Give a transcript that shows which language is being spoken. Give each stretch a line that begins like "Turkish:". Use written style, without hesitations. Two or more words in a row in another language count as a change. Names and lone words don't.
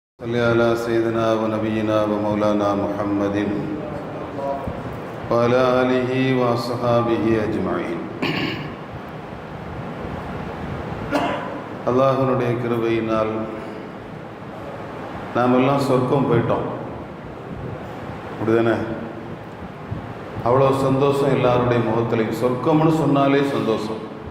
Arabic: صل على سيدنا ونبينا ومولانا محمد وعلى آله وصحابه أجمعين.
Tamil: அல்லாஹ்வுடைய கிருபையினால் நாம் எல்லாம் சொர்க்கம் போயிட்டோம். அப்படிதானே? அவ்வளோ சந்தோஷம் எல்லாருடைய முகத்திலையும். சொர்க்கம்னு சொன்னாலே சந்தோஷம்.